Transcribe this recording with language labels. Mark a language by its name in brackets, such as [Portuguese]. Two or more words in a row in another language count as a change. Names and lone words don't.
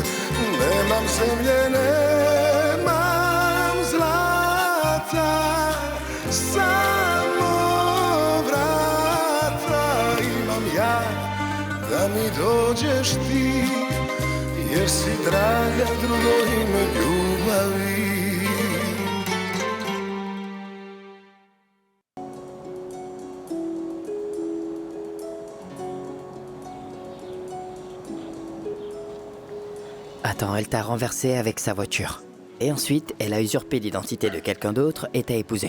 [Croatian] Nemam zemlje, nemam zlata, samo vrata imam ja, da mi dođeš ti, jer si draga drugo ime ljubavi. [French] Attends, elle t'a renversé avec sa voiture. Et ensuite, elle a usurpé l'identité de quelqu'un d'autre et t'a épousé.